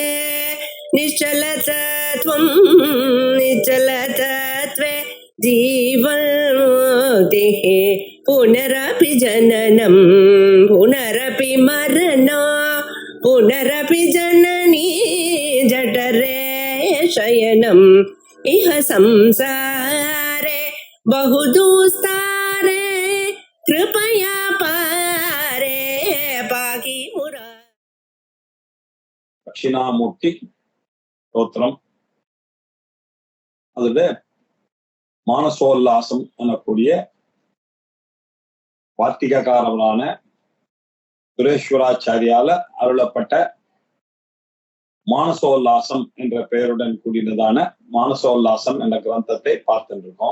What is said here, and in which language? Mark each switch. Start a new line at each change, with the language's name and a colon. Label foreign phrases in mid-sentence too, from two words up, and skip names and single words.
Sanskrit: निश्चलतत्वं निश्चलतत्वे जीवन्मुक्तिः पुनरपि जननं पुनरपि मरणं पुनरपि जननी जठरे शयनम् इह संसारे बहुदुस्तारे कृपया पारे पाहि मुरा.
Tamil: தட்சிணாமூர்த்தி ஸ்தோத்திரம். அதுல மானசோல்லாசம் எனக்கூடிய வார்த்திகக்காரர்களான சுரேஸ்வராச்சாரியால அருளப்பட்ட மானசோல்லாசம் என்ற பெயருடன் கூடினதான மானசோல்லாசம் என்ற கிரந்தத்தை பார்த்துருக்கோம்.